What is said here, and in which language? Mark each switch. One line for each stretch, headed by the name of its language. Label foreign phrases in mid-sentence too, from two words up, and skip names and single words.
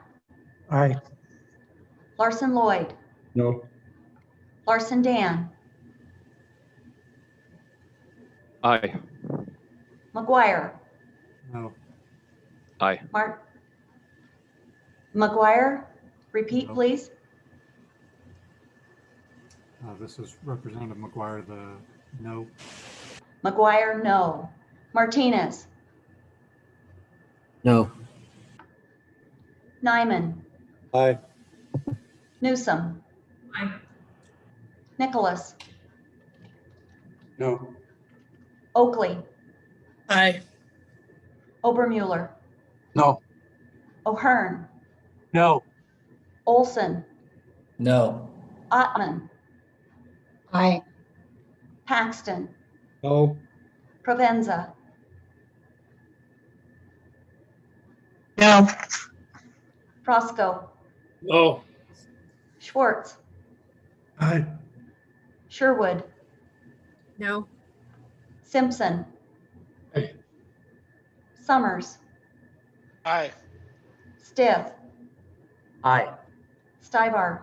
English: Aye. Larson Lloyd, No. Larson Dan, Aye. McGuire, No. Aye. McGuire, repeat please. This is Representative McGuire, the no. McGuire, no. Martinez, No. Nyman, Aye. Newsom, Aye. Nicholas, No. Oakley, Aye. Obermuller, No. O'Hearn, No. Olson, No. Ottman, Aye. Paxton, No. Provenza, No. Frosco, No. Schwartz, Aye. Sherwood, No. Simpson, Aye. Summers, Aye. Stith, Aye. Stibar,